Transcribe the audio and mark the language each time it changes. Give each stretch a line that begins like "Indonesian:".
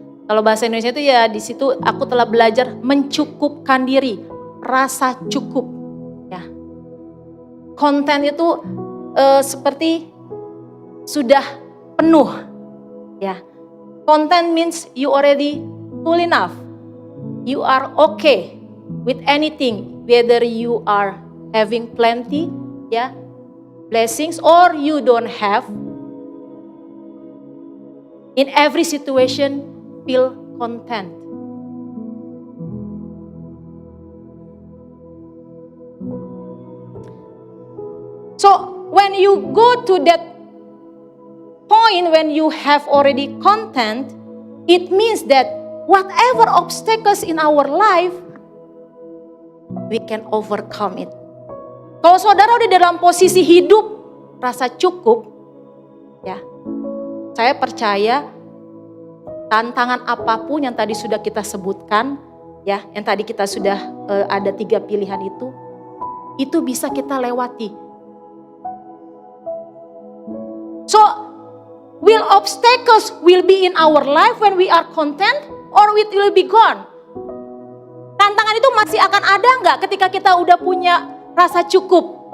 Indonesian: Kalau bahasa Indonesia itu ya di situ aku telah belajar mencukupkan diri, rasa cukup. Ya, konten itu seperti sudah penuh.
English: Ya, content means you already full enough. You are okay with anything, whether you are having plenty, ya, blessings, or you don't have. In every situation, feel content. So when you go to that point, when you have already content, it means that whatever obstacles in our life, we can overcome it.
Indonesian: Kalau saudara udah dalam posisi hidup rasa cukup, ya, saya percaya tantangan apapun yang tadi sudah kita sebutkan, ya, yang tadi kita sudah ada 3 pilihan itu bisa kita lewati.
English: So, will obstacles will be in our life when we are content, or it will be gone?
Indonesian: Tantangan itu masih akan ada nggak ketika kita udah punya rasa cukup?